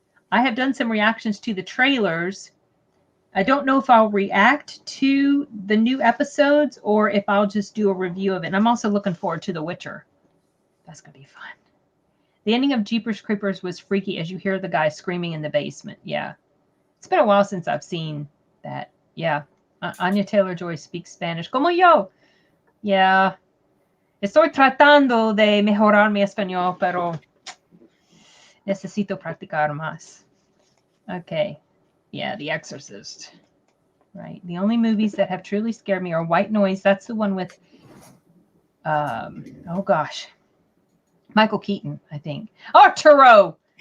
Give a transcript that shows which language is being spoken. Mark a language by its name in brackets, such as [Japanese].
[English] I have done some reactions to the trailers. I don't know if I'll react to the new episodes or if I'll just do a review of it. And I'm also looking forward to The Witcher. That's going to be fun. The ending of Jeepers Creepers was freaky as you hear the guy screaming in the basement. Yeah. It's been a while since I've seen that. Yeah. Anya Taylor-Joy speaks Spanish. [Spanish] Como yo. Yeah. Estoy tratando de mejorar mi español, pero necesito practicar más. [English] Okay. Yeah, The Exorcist. Right. The only movies that have truly scared me are White Noise. That's the one with, oh gosh, Michael Keaton, I think. Arturo!